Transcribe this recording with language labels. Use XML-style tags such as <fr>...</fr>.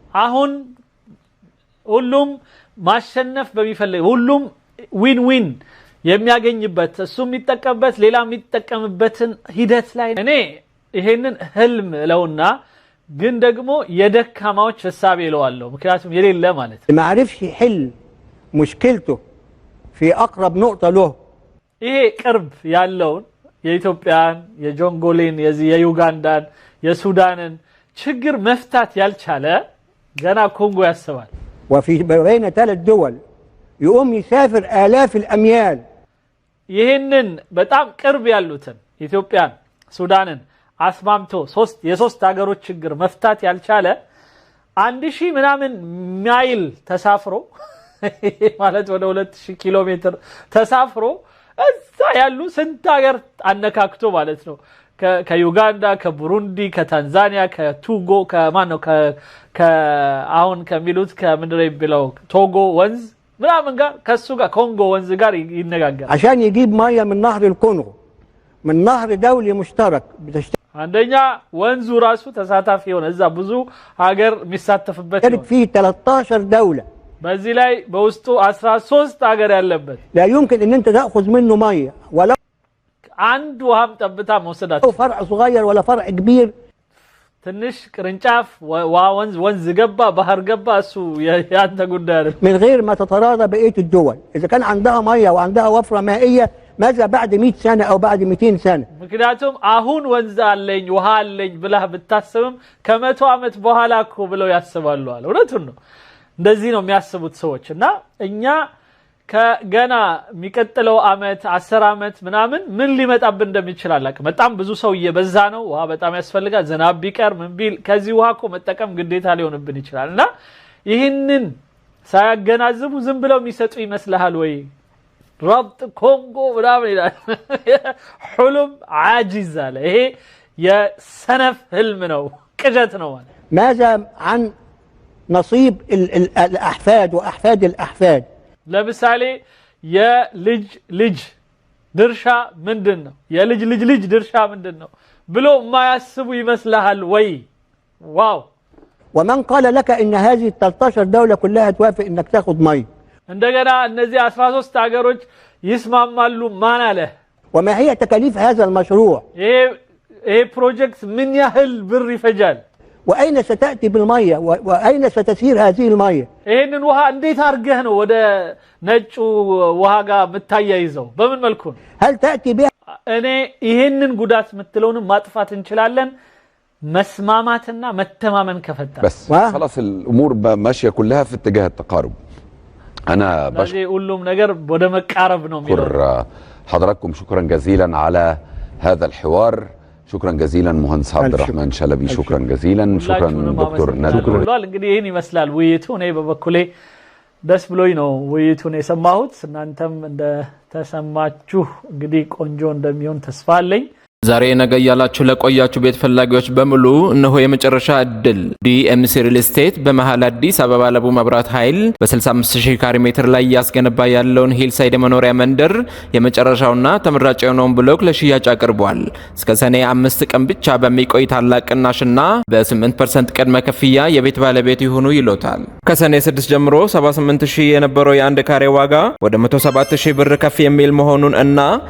<am>አሁን ሁሉም ማሸነፍ በሚፈልግ ሁሉም ዊን ዊን የሚያገኝበት እሱ የሚጠቀምበት ሌላ የሚጠቀምበትን ሂደት ላይ እኔ ይሄንን ህልም ለውና ግን ደግሞ የደካማዎች ሐሳብ ይለዋለሁ ምክንያቱም የሌለ ማለት</am> <ar>ما عرفش يحل مشكلته في اقرب نقطة له</ar> <am>ይሄ ቅርብ ያለውን የኢትዮጵያን የጆንጎሊን የዩጋንዳን የሱዳንን ችግር መፍታት ያልቻለ ገና ኮንጎ ያስባል</am> <ar>وفي بين 3 دول يقوم يسافر آلاف الأميال</ar> <am>ይሄንን በጣም ቅርብ ያሉትን ኢትዮጵያን ሱዳንን አስማምቶ የሶስት ሀገሮች ችግር መፍታት ያልቻለ 1000 ምናምን ማይል ተሳፍሮ ማለት ወደ 2000 ኪሎ ሜትር ተሳፍሮ እዛ ያሉ ስንት ሀገር አነካክቶ ማለት ነው ከዩጋንዳ ከቡሩንዲ ከታንዛኒያ ከቱጎ ከማነው ከአሁን ከሚሉት ከምድር ይብለው ቶጎ ወንዝ ምናምን ጋር ከሱ ጋር ኮንጎ ወንዝ ጋር ይነጋገራል</am> <ar>عشان يجيب ميه من نهر الكونغو من نهر دولي مشترك</ar> <am>አንደኛ ወንዙ ራሱ ተሳታፊ ሆነ እዛ ብዙ ሀገር የሚሳተፍበት ነው</am> <ar>فيه 13 دولة</ar> <am>በዚህ ላይ በውስጡ 13 ሀገር ያለበት</am> <ar>لا يمكن ان انت تاخذ منه ميه ولا</ar> <am>አንድ ውሃም ጠብታ መውሰዳት</am> <ar>فرع صغير ولا فرع كبير</ar> <am>ትንሽ ቅርንጫፍ ወንዝ ገባ ባህር ገባ እሱ ያንተ ጉዳይ አይደል</am> <ar>من غير ما تتراضى بقيه الدول اذا كان عندها ميه وعندها وفره مائيه ماذا بعد 100 سنه او بعد 200 سنه</ar> <am>ምክንያቱም አሁን ወንዝ አለኝ ውሃ አለኝ ብለህ ብታስብም ከመቶ ዓመት በኋላ እኮ ብለው ያስባሉ አለ እውነቱን ነው እንደዚህ ነው የሚያስቡት ሰዎችና እኛ ከገና የሚቀጥለው አመት 10 አመት ምናምን ምን ሊመጣብን እንደሚችል አላውቅም። በጣም ብዙ ሰው እየበዛ ነው። ውሃ በጣም ያስፈልጋል። ዝናብ ቢቀር ምን ቢል ከዚህ ውሃ እኮ መጠቀም ግዴታ ሊሆንብን ይችላልና ይህንን ሳያገናዝቡ ዝም ብለው የሚሰጡ ይመስልሃል ወይ?</am> <ar>ربط كونغو</ar> <am>ምናምን ይላል።</am> <ar>حلم عاجز</ar> <am>አለ። ይሄ የሰነፍ ህልም ነው፣ ቅዠት ነው ማለት።</am> <ar>ماذا عن نصيب الأحفاد وأحفاد الأحفاد؟</ar> <am>ለምሳሌ የልጅ ልጅ ድርሻ ምንድነው? የልጅ ልጅ ልጅ ድርሻ ምንድነው ብሎ ማያስቡ ይመስልሃል ወይ? واو.</am> <ar>ومن قال لك ان هذه 13 دولة كلها توافق انك تاخذ مي؟</ar> <am>እንደገና እነዚህ 13 ሀገሮች ይስማማሉ ማን አለ?</am> <ar>وما هي تكاليف هذا المشروع؟ ايه بروجكت من يهل بر يفجال؟ واين ستاتي بالميه واين ستسير هذه الميه؟</ar> <am>ይሄንን ውሃ እንዴት አርገህ ነው ወደ ነጩ ውሃ ጋር መታያይዘው? በምን መልኩ ነው?</am> <ar>هل تاتي بها؟</ar> <am>እኔ ይሄንን ጉዳት ምትለውን ማጥፋት እንችላለን መስማማትና መተማመን ከፈጠረ</am> <ar>بس خلاص الامور ماشيه كلها في اتجاه التقارب. انا كلهم نجر وده مقارب ነው የሚለው حضراتكم شكرا جزيلا على هذا الحوار. شكرا جزيلا مهندس عبد الرحمن شلبي. شكرا جزيلا. شكرا دكتور نادر.</ar> <am>እንግዲህ ይሄን ይመስላል ውይይቱ። እኔ በበኩሌ ደስ ብሎኝ ነው ውይይቱን የሰማሁት። እናንተም እንደ ተሰማችሁ እንግዲህ ቆንጆ እንደሚሆን ተስፋ አለኝ። ዛሬ ነገ ያላችሁ ለቆያችሁ ቤት ፈላጊዎች በሙሉ እነሆ የመጨረሻ እድል። ዲኤምሲ ሪል ስቴት በመሃል አዲስ አበባ ለቡ መብራት ኃይል በ65000 ካሬ ሜትር ላይ ያስገነባ ያለውን ሂልሳይድ መኖሪያ መንደር የመጨረሻውና ተመራጭ የሆነውን ብሎክ ለሽያጭ አቅርቧል። እስከ ሰኔ 5 ቀን ብቻ በሚቆይ ታላቅ ቅናሽና በ8% ቅድመ ክፍያ የቤት ባለቤት ይሁኑ ይሎታል። ከሰኔ 6 ጀምሮ 78000 የነበረው የአንድ ካሬ ዋጋ ወደ 107000 ብር ከፍ የሚል መሆኑን እና</am>